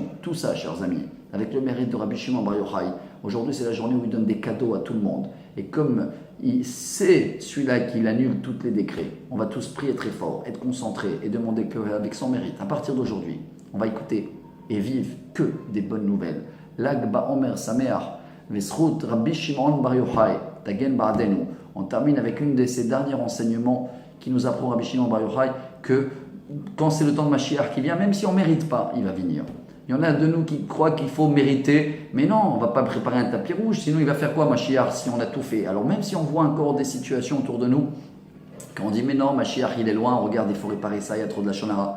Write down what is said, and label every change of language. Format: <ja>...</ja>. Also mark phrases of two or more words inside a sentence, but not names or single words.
<fr>Tout ça, chers amis, avec le mérite de Rabbi Shimon Bar Yochai. Aujourd'hui, c'est la journée où il donne des cadeaux à tout le monde. Et comme c'est celui-là qui annule tous les décrets, on va tous prier très fort, être concentrés et demander qu'avec son mérite, à partir d'aujourd'hui, on va écouter et vivre que des bonnes nouvelles.</fr> <he>לג בעומר שמח, וזכות רבי שמעון בר יוחאי, תגן בעדנו.</he> <fr>On termine avec une de ces derniers enseignements qui nous apprend Rabbi Shimon Bar Yochai que quand c'est le temps de Mashiach qui vient, même si on ne mérite pas, il va venir. Il y en a de nous qui croient qu'il faut mériter, mais non, on ne va pas préparer un tapis rouge, sinon il va faire quoi Mashiach si on a tout fait? Alors même si on voit encore des situations autour de nous, quand on dit mais non, Mashiach il est loin, regarde il faut réparer ça, il y a trop de la shonara.</fr>